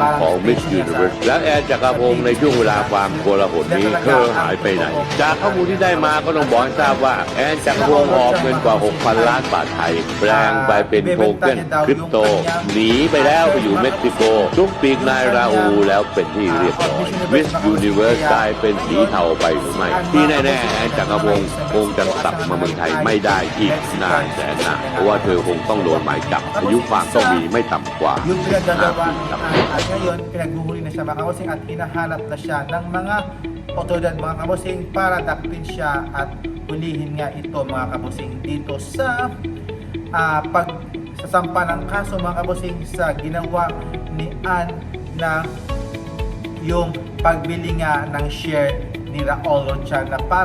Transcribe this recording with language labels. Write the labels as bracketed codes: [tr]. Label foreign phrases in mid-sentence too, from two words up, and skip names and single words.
[th] ของ Miss Universe และแอนจักรพงศ์ในช่วงเวลาความโกลาหลนี้เธอหายไปไหนจากข้อมูลที่ได้มาก็ต้องบอกให้ทราบว่าแอนจักรพงศ์ออกเงินกว่า 6,000 ล้านบาทไทยแปลงไปเป็นโทเค็นคริปโตหนีไปแล้วไปอยู่เม็กซิโกซุกปีกนายราอูแล้วเป็นที่เรียบร้อย Miss Universe กลายเป็นสีเทาไปหรือไม่ที่แน่ๆแอนจักรพงศ์คงจะกลับมาเมืองไทยไม่ได้อีกนานแสนนานเพราะว่าเธอคงต้องโดนหมายจับอายุความต้องมีไม่ต่ำกว่า [tl] yung pinagdalawa at ngayon pinaghuhuli na siya mga kabusing at hinahanap na siya ng mga otoridad mga kabusing para dakpin siya at hulihin nga ito mga kabusing dito sa pagsasampa ng kaso mga kabusing sa ginawa ni Ann na yung pagbili nga ng share ni Raul Rocha na para